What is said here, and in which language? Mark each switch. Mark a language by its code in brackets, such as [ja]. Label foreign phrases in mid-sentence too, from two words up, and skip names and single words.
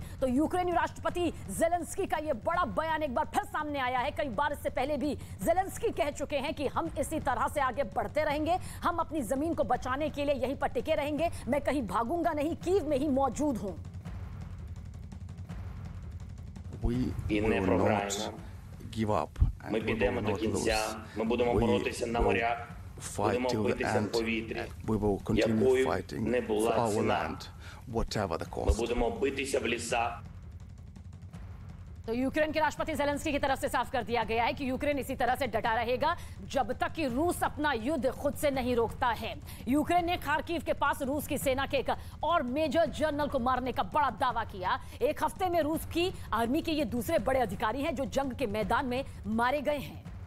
[hi] तो यूक्रेनी राष्ट्रपति ज़ेलेंस्की का यह बड़ा बयान एक बार फिर सामने आया है। कई बार इससे पहले भी ज़ेलेंस्की कह चुके हैं कि हम इसी तरह से आगे बढ़ते रहेंगे, हम अपनी जमीन को बचाने के लिए यहीं पर टिके रहेंगे, मैं कहीं भागूंगा नहीं, कीव में ही मौजूद हूं। [uk] і не програємо. Ми підемо до кінця, ми будемо боротися на морях, будемо битися в повітрі, якою не була ціна. Ми будемо битися в лісах. [hi] तो यूक्रेन के राष्ट्रपति जेलेंस्की की तरफ से साफ कर दिया गया है कि यूक्रेन इसी तरह से डटा रहेगा जब तक कि रूस अपना युद्ध खुद से नहीं रोकता है। यूक्रेन ने खार्किव के पास रूस की सेना के एक और मेजर जनरल को मारने का बड़ा दावा किया। एक हफ्ते में रूस की आर्मी के ये दूसरे बड़े अधिकारी हैं जो जंग के मैदान में मारे गए हैं।